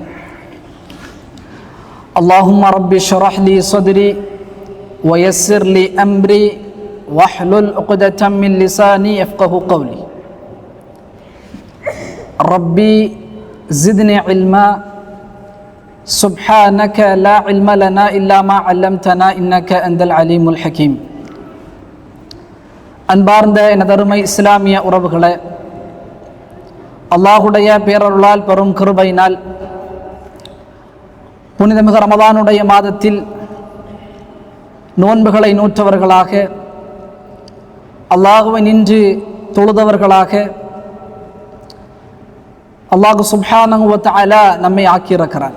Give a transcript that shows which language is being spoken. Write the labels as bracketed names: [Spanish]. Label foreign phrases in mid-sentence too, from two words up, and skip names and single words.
[Arabic] اللهم رب اشرح لي صدري ويسر لي أمري واحلل عقدة من لساني يفقه قولي. ربي زدني علما سبحانك لا علم لنا إلا ما علمتنا إنك أنت العليم الحكيم. [Tamil] அன்பார்ந்த எனதருமை இஸ்லாமிய உறவுகளே, அல்லாஹுடைய பேரருளால் பெரும் கிருபையினால் புனிதமிகு ரமதானுடைய மாதத்தில் நோன்புகளை நூற்றவர்களாக, அல்லாஹுவை நின்று தொழுதவர்களாக [Arabic] الله سبحانه و تعالى [Tamil] நம்மை ஆக்கியிருக்கிறார்.